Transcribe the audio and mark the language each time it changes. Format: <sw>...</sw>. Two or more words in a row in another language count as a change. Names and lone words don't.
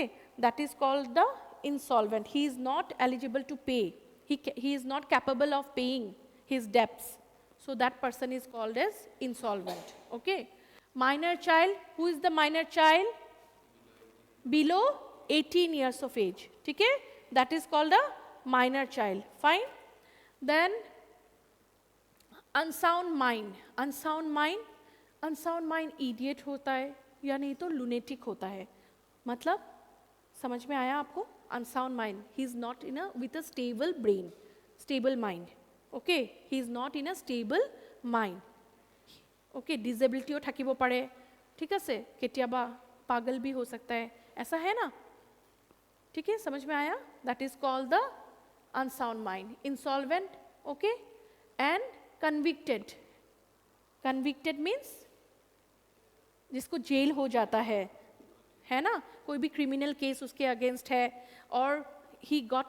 <en>that is called the insolvent he is not eligible to pay he is not capable of paying his debts so that person is called as insolvent okay minor child who is the minor child below 18 years of age</en> <hi>ठीक है</hi> <en>that is called a minor child fine then unsound mind idiot</en> <hi>होता है या नहीं तो lunatic होता है मतलब समझ में आया आपको</hi> <en>unsound mind he is not in a with a stable brain stable mind okay he is not in a stable mind okay</en> <as>डिसेबिलिटीओ থাকিব পাৰে ঠিক আছে কেতিয়াবা</as> <hi>पागल भी हो सकता है ऐसा है ना ठीक है समझ में आया</hi> <en>that is called the unsound mind insolvent okay and convicted means</en> <hi>जिसको जेल हो जाता है ना कोई भी</hi> <en>criminal case</en> <hi>उसके अगेंस्ट है और</hi> <en>he got</en>